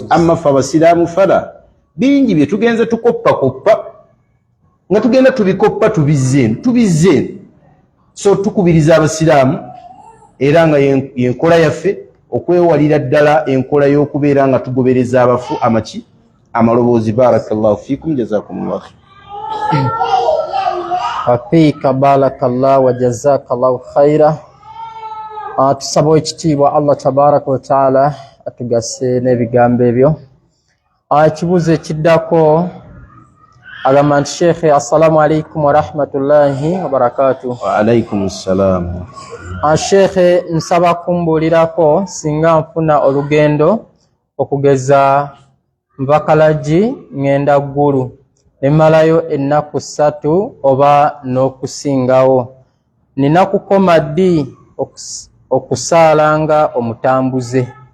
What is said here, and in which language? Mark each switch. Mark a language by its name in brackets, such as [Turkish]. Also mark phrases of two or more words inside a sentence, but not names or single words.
[Ganda] Amma ffe Abasiraamu fala bingi bye tugenze tukoppakoppa nga tugenda tubikoppa tubizzeeno. So tukubiriza Abasiraamu era nga yenkola yaffe okwewalira ddala enkola y'okubeera nga tugobereza abafu amaki? Amaloboozi. [Arabic] بارك الله فيكم جزاكم الله خير. عافاك بارك الله وجزاك الله خيرا. [Ganda] Tusaba ekitiibwa Allah [Arabic] تبارك وتعالى [Ganda] atugase n'ebigambo ebyo. Ekibuuzo ekiddako agamba nti Sheikh, [Arabic] السلام عليكم ورحمة الله وبركاته. وعليكم السلام. [Ganda] Sheikh, nsaba kumbuulirako singa nfuna olugendo okugeza Mbakalagi ngenda ggulu nemalayo ennaku 3 oba n'okusingawo, nina kukoma ddi okusaalanga omutambuze?